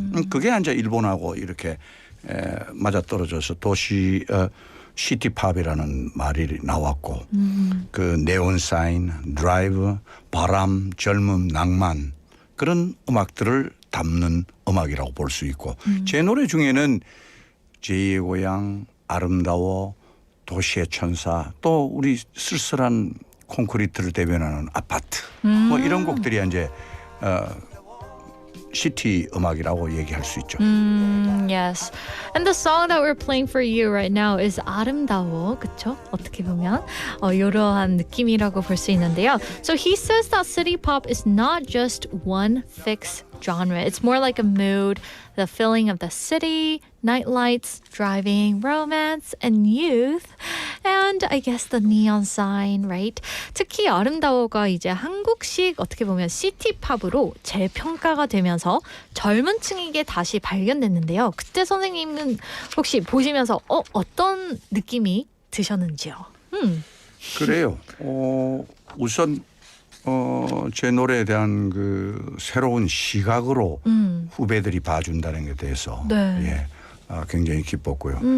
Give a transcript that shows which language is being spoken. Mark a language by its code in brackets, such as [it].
[ko] 그게 이제 일본하고 이렇게 맞아떨어져서 도시 시티팝이라는 말이 나왔고 그 네온 사인, 드라이브, 바람, 젊음, 낭만 그런 음악들을 담는 음악이라고 볼 수 있고 제 노래 중에는 제2의 고향, 아름다워, 도시의 천사 또 우리 쓸쓸한 콘크리트를 대변하는 아파트 뭐 이런 곡들이 이제 시티 음악이라고 얘기할 수 있죠. [en] Yes. And the song that we're playing for you right now is 아름다워. [ko] 그쵸? 어떻게 보면 이러한 느낌이라고 볼 수 있는데요. [en] So he says that city pop is not just one fixed genre. It's more like a mood, the feeling of the city, night lights, driving, romance, and youth. And I guess the neon sign, right? [ko] 특히 아름다워가 이제 한국식 어떻게 보면 시티팝으로 재평가가 되면서 젊은 층에게 다시 발견됐는데요. 그때 선생님은 혹시 보시면서 어떤 느낌이 드셨는지요? 그래요. 우선 제 노래에 대한 그 새로운 시각으로 후배들이 봐준다는 것에 대해서 굉장히 기뻤고요.